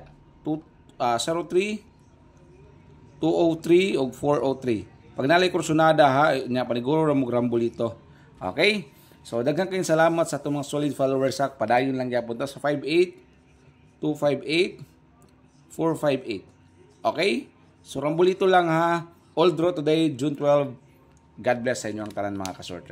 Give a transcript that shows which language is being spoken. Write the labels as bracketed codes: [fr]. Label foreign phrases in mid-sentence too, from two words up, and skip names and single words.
[ceb] 03, 203 o 403. Pag nalay kursunada ha, paniguro ra mo Rambolito. Okay? So, daghang kayong salamat sa itong mga [en] solid followers [ceb] ha. Padayon lang yapon ta sa 58, 258, 458. Okay? So, Rambolito lang ha. [en] All draw today, June 12. [ceb] God bless sa inyo ang tanan mga kasortre.